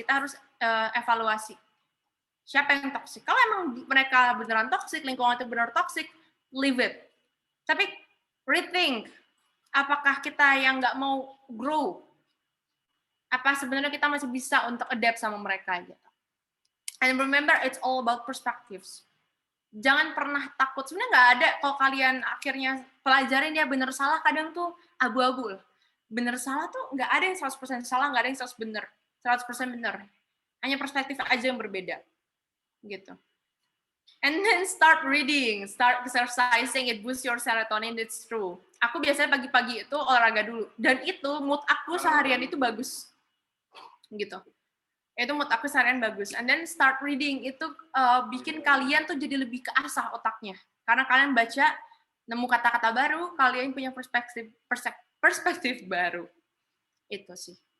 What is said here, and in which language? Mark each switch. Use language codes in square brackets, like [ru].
[id] Kita harus evaluasi. Siapa yang toxic? Kalau emang mereka beneran toxic, lingkungan itu benar toxic, [en] leave it. [id] Tapi rethink, apakah kita yang nggak mau grow? Apa sebenarnya kita masih bisa untuk adapt sama mereka gitu. [en] And remember, it's all about perspectives. [id] Jangan pernah takut. Sebenarnya nggak ada kalau kalian akhirnya pelajarin dia bener salah, kadang tuh abu-abu. Bener salah tuh nggak ada yang 100% salah, nggak ada yang 100% bener. Hanya perspektif aja yang berbeda. Gitu. [en] And then start reading, start exercising, it boosts your serotonin, it's true. [id] Aku biasanya pagi-pagi itu olahraga dulu. Dan itu mood aku seharian itu bagus. Gitu. Itu mood aku seharian bagus. [en] And then start reading, [id] itu bikin kalian tuh jadi lebih keasah otaknya. Karena kalian baca, nemu kata-kata baru, kalian punya perspektif baru. Itu sih.